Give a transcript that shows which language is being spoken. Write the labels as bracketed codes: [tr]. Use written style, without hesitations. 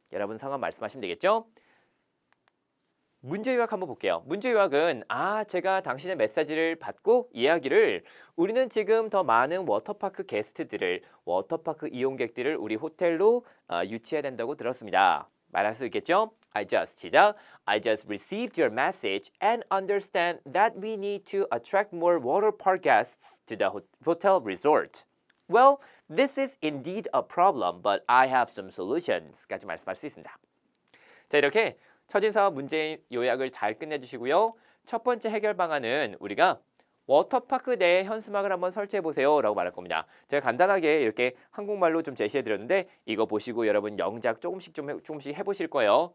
[ko] 여러분 상황 말씀하시면 되겠죠. 문제 요약 한번 볼게요. 문제 요약은 제가 당신의 메시지를 받고 이야기를 우리는 지금 더 많은 워터파크 게스트들을 워터파크 이용객들을 우리 호텔로 유치해야 된다고 들었습니다. 말할 수 있겠죠? [en] I just received your message and understand that we need to attract more water park guests to the hotel resort. Well, this is indeed a problem, but I have some solutions. [ko] 까지 말씀할 수 있습니다. 자, 이렇게 첫인사와 문제 요약을 잘 끝내주시고요. 첫 번째 해결 방안은 우리가 워터파크 내에 현수막을 한번 설치해 보세요 라고 말할 겁니다. 제가 간단하게 이렇게 한국말로 좀 제시해 드렸는데 이거 보시고 여러분 영작 조금씩 해보실 거예요.